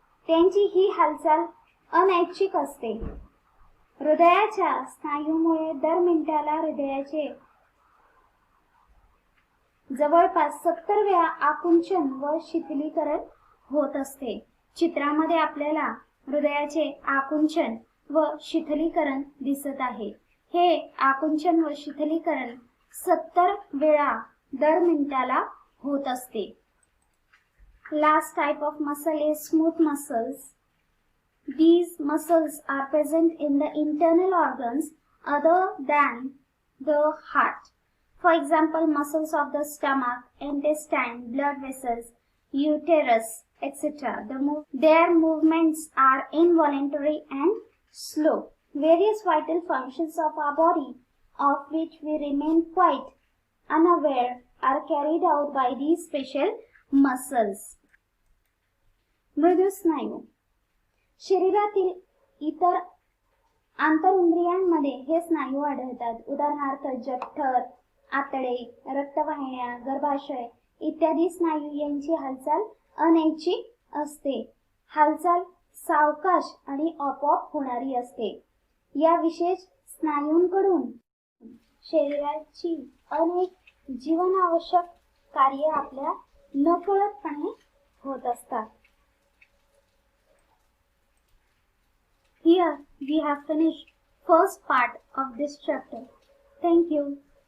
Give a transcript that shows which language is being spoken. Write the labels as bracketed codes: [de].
[mr] त्यांची ही हालचाल अनैच्छिक असते. हृदयाच्या स्नायूमुळे दर मिनिटाला हृदयाचे जवळपास 70 वेळा आकुंचन व शिथिलीकरण होत असते. चित्रामध्ये आपल्याला हृदयाचे आकुंचन व शिथिलीकरण दिसत आहे. हे आकुंचन व शिथिलीकरण 70 वेळा दर मिनिटाला होत असते. [en] Last type of muscle is smooth muscles. These muscles are present in the internal organs other than the heart. For example, muscles of the stomach, intestine, blood vessels, uterus, etc. Their movements are involuntary and slow. Various vital functions of our body, of which we remain quite unaware, are carried out by these special muscles. [mr] मृदू स्नायू. शरीरातील इतर आंतरइंद्रियांमध्ये हे स्नायू आढळतात. उदाहरणार्थ जठर, आतडे, रक्तवाहिन्या, गर्भाशय इत्यादी स्नायू यांची हालचाल अनैच्छिक असते. हालचाल सावकाश आणि आपोआप होणारी असते. या विशेष स्नायूंकडून शरीराची अनेक जीवनावश्यक कार्ये आपल्या नकळतपणे होत असतात. [en] Here we have finished first part of this chapter. Thank you.